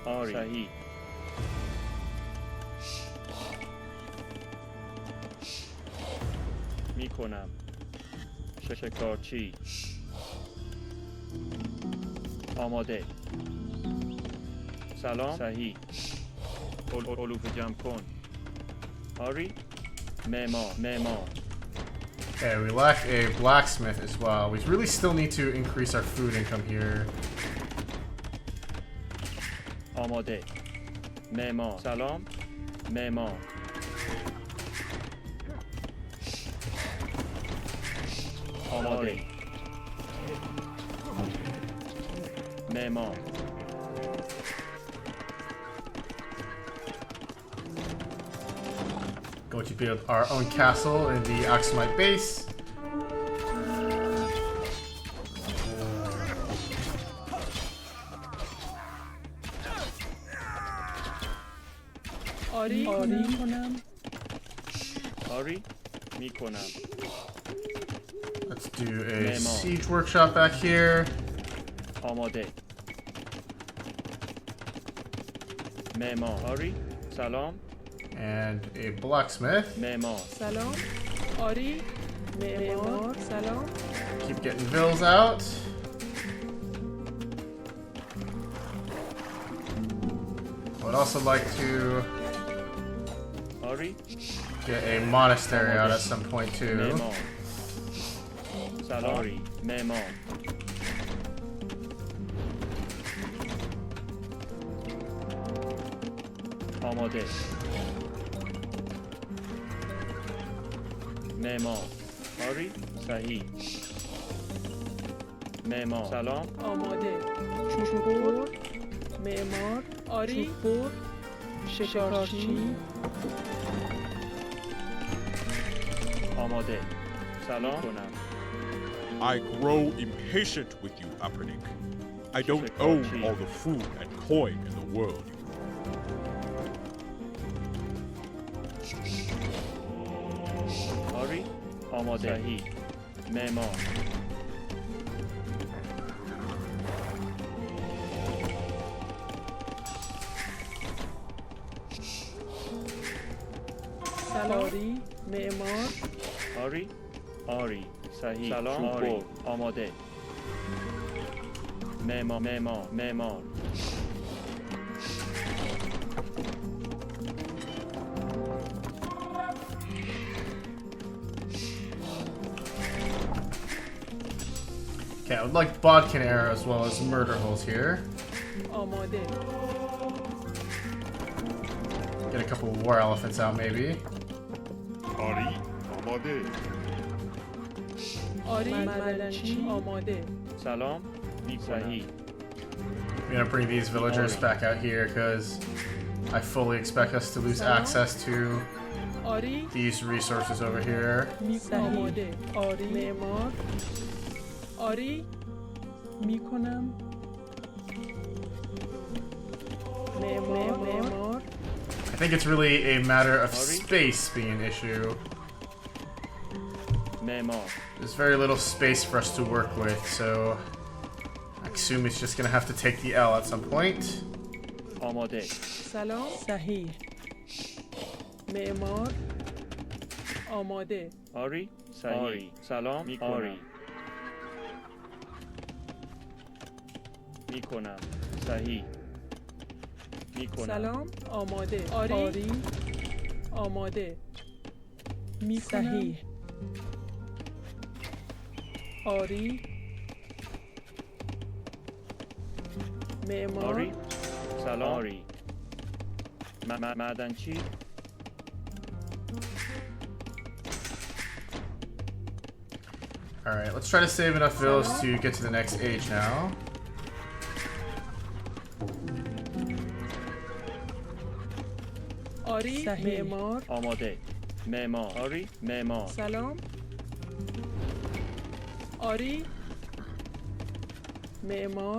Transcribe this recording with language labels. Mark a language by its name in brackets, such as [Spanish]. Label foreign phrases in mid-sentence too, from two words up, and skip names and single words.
[Persian] آری صحیح میکنم شکارچی آماده سلام صحیح علوف جمع کن آری معمار [English] Okay, we lack a blacksmith as well. We really still need to increase our food income here. [Persian] آماده معمار سلام معمار آماده معمار [English] Going to build our own castle in the Aksumite base. [Persian] آری میکنم آری میکنم [English] Let's do a siege workshop back here. [Persian] آماده معمار آری سلام [English] And a blacksmith. [Persian] معمار سلام آری معمار سلام [English] Keep getting vills out. I would also like to [Persian] آری [English] get a monastery out at some point too. [Persian] معمار سلام آری معمار آماده معمار آری صحیح معمار سلام آماده چوبور معمار آری چوبور شکارچی آماده سلام کنم [English] I grow impatient with you, Apranik. I don't own all the food and coin in the world. [Persian] آری آماده صحیح معمار سلاری معمار آری آری صحیح سلام آری آماده معمار [English] Okay, I would like bodkin arrow as well as murder holes here. [Persian] آماده [English] Get a couple of war elephants out maybe. [Persian] آری، آماده. آری معدنچی آماده سلام صحیح [English] I'm gonna bring these villagers back out here because I fully expect us to lose access to [Persian] آری [English] these resources over here. [Persian] آماده آری معمار آری میکنم معمار [English] I think it's really a matter of space being an issue. [Persian] معمار [English] There's very little space for us to work with, so I assume it's just gonna have to take the L at some point. [Persian] آماده سلام صحیح معمار آماده آری صحیح سلام آری میکنم صحیح میکنم سلام آماده آری آماده میکنم صحیح آری معمار آری سلام آری معدنچی [English] Alright, let's try to save enough villas to get to the next age now. [Persian] آری معمار آماده معمار آری معمار سلام آری معمار